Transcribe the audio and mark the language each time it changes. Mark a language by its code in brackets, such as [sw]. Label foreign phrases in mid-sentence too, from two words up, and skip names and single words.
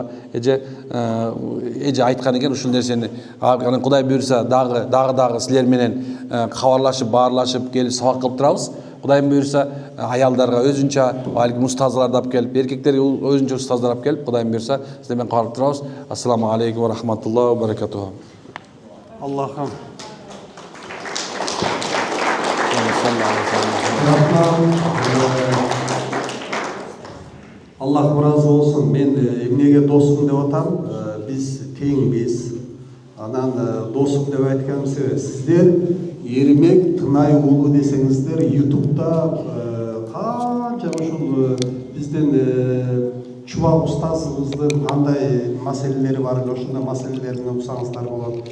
[ky] Эже айткан экен ушул нерсени. Кудай буйрса, дагы силер менен кабарлашып, баарлашып, келип сабак кылып турабыз. Кудайым буйрса, аялдарга өзүнчө, балким устаздарды алып келип, эркектерге өзүнчө устаздар алып келип, Кудайым буйрса, силер менен кабарлап турабыз. [ar] السلام عليكم ورحمة الله وبركاته. [ky] Аллахым Аллах разы болсын. Мен эмнеге досум деп атам? Биз теңбиз. Анан досум деп айтканым себеби сиздер Эрмек Тынай уулу десеңиздер, YouTube'да канча ушул биздин Чубак устазыбыздын кандай маселелери бар, ошондой маселелерин уксаңыздар болот.